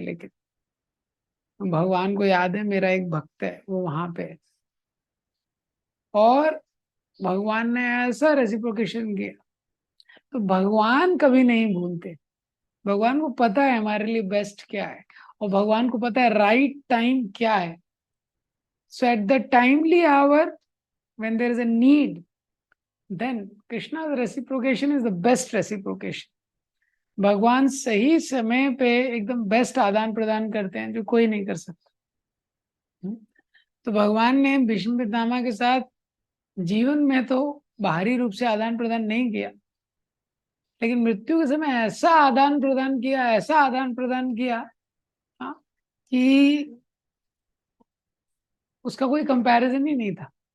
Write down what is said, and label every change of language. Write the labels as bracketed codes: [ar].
[hi] लेकिन भगवान को याद है मेरा एक भक्त है, वो वहां पे है। और भगवान ने ऐसा रेसिप्रोकेशन किया। तो भगवान कभी नहीं भूलते, भगवान को पता है हमारे लिए बेस्ट क्या है, और भगवान को पता है राइट टाइम क्या है। [en] So at the timely hour when there is a need, then Krishna's reciprocation is the best reciprocation. [hi] भगवान सही समय पे एकदम बेस्ट आदान प्रदान करते हैं जो कोई नहीं कर सकता। तो भगवान ने भीष्म पितामह के साथ जीवन में तो बाहरी रूप से आदान प्रदान नहीं किया, लेकिन मृत्यु के समय ऐसा आदान प्रदान किया, ऐसा आदान प्रदान किया, हाँ, कि उसका कोई कंपैरिजन ही नहीं था।